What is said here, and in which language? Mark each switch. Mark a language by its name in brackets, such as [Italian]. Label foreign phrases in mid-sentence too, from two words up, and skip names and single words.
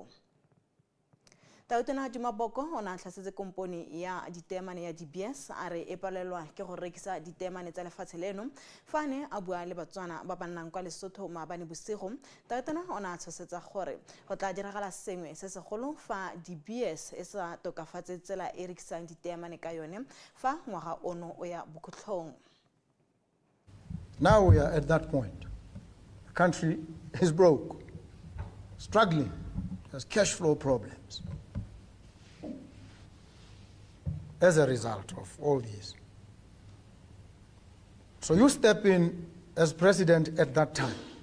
[Tswana] Tautena di maboko o na tlhasetse komponi ya ditemane ya DBS a re e palelwa ke go rekisa ditemane tsa lefatshe leno fa ne a bua le Batswana ba ba nnang kwa Lesotho maabane bosigo. Tautena o na tshosetsa gore go tla diragala sengwe se segolo fa DBS e sa tokafatse tsela e rekisang ditemane ka yone fa ngwaga ono o ya bokhutlhong. [English] Now we are at that point. The country is broke, struggling, has cash flow problems. As a result of all this. So you step in as president at that time.